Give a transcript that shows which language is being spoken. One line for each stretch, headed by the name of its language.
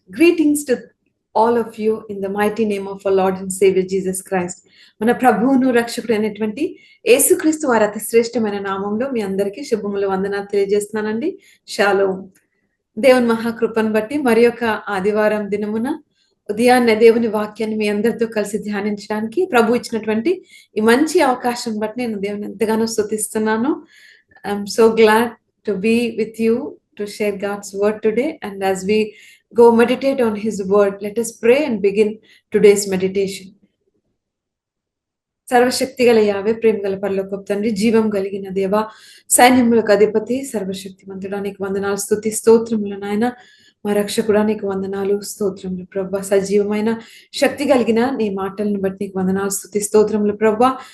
English: Greetings to all of you in the mighty name of our Lord and Savior Jesus Christ.
Telugu: మన ప్రభువును రక్షకుడు అయినటువంటి యేసుక్రీస్తు వారి అతి శ్రేష్టమైన నామంలో మీ అందరికీ శుభములు వందనాలు తెలియజేస్తున్నానండి. షాలోమ్. దేవుని మహాకృపను బట్టి మరి యొక్క ఆదివారం దినమున ఉదయాన్నే దేవుని వాక్యాన్ని మీ అందరితో కలిసి ధ్యానించడానికి ప్రభు ఇచ్చినటువంటి ఈ మంచి అవకాశం బట్టి నేను దేవుని ఎంతగానో స్తుతిస్తున్నాను.
English: I'm so glad to be with you to share God's word today. And as we go meditate on his word, let us pray and begin today's meditation.
Telugu: సర్వశక్తి గల యావే ప్రేమ గల పరలోకపు తండ్రి, జీవం కలిగిన దేవ, సైన్యములకు అధిపతి, సర్వశక్తిమంతుడానికి వందనాలు, స్తుతి స్తోత్రములు నాయన. మా రక్షకుడానికి వందనాలు, స్తోత్రములు ప్రభా. సజీవమైన శక్తి కలిగిన నీ మాటలను బట్టి నీకు వందనాలు, స్తుతి స్తోత్రములు ప్రభా.